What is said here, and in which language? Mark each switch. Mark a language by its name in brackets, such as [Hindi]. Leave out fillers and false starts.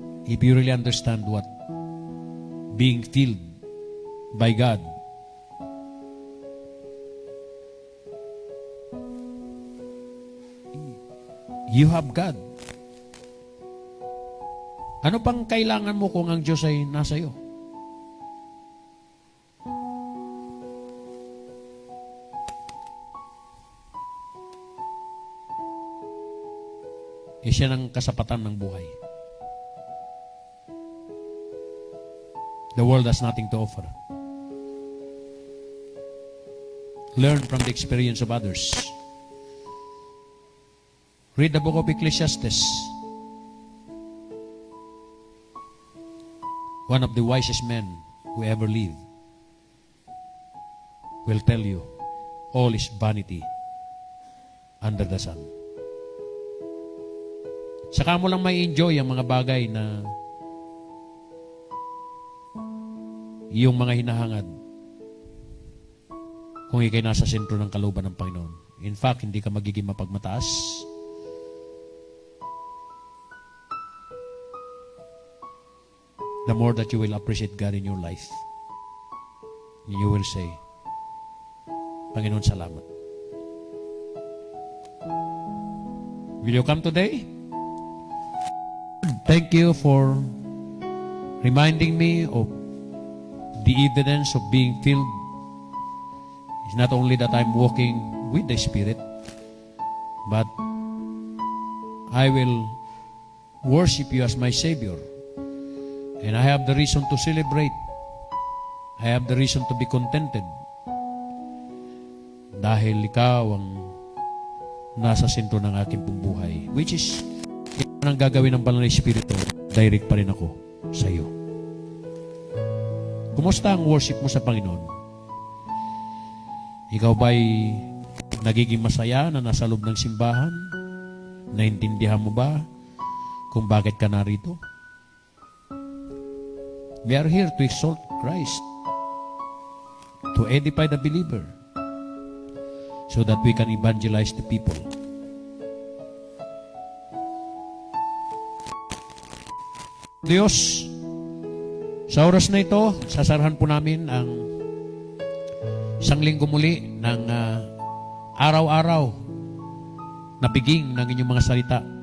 [English] If you really understand what being filled by God, you have God. [Filipino] Ano pang kailangan mo kung ang Diyos ay nasa iyo? Siya ng kasapatan ng buhay. [English] The world has nothing to offer. Learn from the experience of others. Read the book of Ecclesiastes. One of the wisest men who ever lived will tell you, all is vanity under the sun. [Filipino] Saka mo lang may enjoy ang mga bagay na iyong mga hinahangad kung ikay nasa sentro ng kalooban ng Panginoon. In fact, hindi ka magiging mapagmataas. [English] The more that you will appreciate God in your life, you will say, [Filipino] Panginoon, salamat. [English] Will you come today? Thank you for reminding me of the evidence of being filled. It's not only that I'm walking with the Spirit, but I will worship you as my Savior. And I have the reason to celebrate. I have the reason to be contented. [Filipino] Dahil ikaw ang nasa sentro ng aking pong buhay. Which is, ito ang gagawin ng Banal na Espiritu, direct pa rin ako sa iyo. Kumusta ang worship mo sa Panginoon? Ikaw ba'y nagiging masaya na nasa loob ng simbahan? Naintindihan mo ba kung bakit ka narito? [English] We are here to exalt Christ, to edify the believer, so that we can evangelize the people. [Filipino] Diyos, sa oras na ito, sasarahan po namin ang isang linggo muli ng araw-araw na biging ng inyong mga salita.